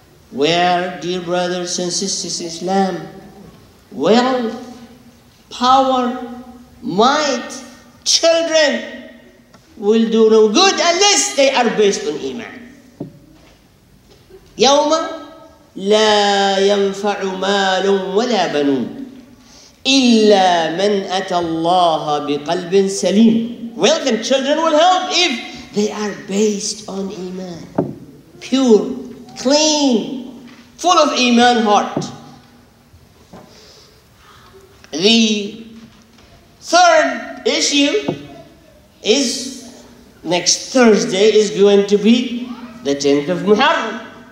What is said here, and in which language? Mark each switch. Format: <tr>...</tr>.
<en>Where, dear brothers and sisters in Islam, wealth, power, might, children will do no good unless they are based on Iman.</en> <ar>يوم لا ينفع مال ولا بنون إلا من أتى الله بقلب سليم.</ar> <en>Wealth and children will help if they are based on Iman. Pure, clean, full of Iman heart. The third issue is next Thursday is going to be the 10th of Muhammad.</en>